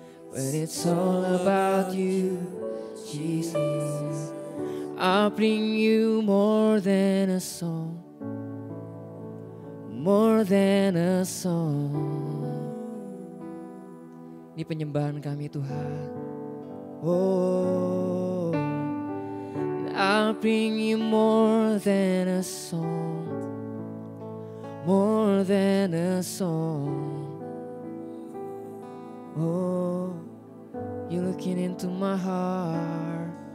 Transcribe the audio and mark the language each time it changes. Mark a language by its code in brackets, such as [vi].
[en] When it's all about you, Jesus, I'll bring you more than a song, more than a song. [id] Ini penyembahan kami Tuhan. [en] Oh, I'll bring you more than a song, more than a song. Oh, you're looking into my heart.